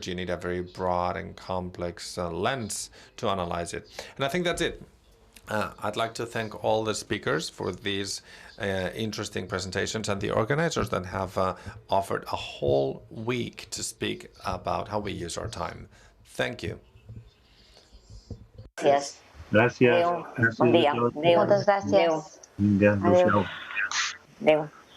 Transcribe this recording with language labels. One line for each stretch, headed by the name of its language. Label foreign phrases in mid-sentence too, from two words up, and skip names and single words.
English: You need a very broad and complex lens to analyze it. And I think that's it. I'd like to thank all the speakers for these interesting presentations and the organizers that have offered a whole week to speak about how we use our time. Thank you.
Catalan: Gràcies. Gràcies. Adéu. Gràcies Bon dia. a tots. Adéu. Moltes gràcies. Vinga, adéu-siau. Adéu.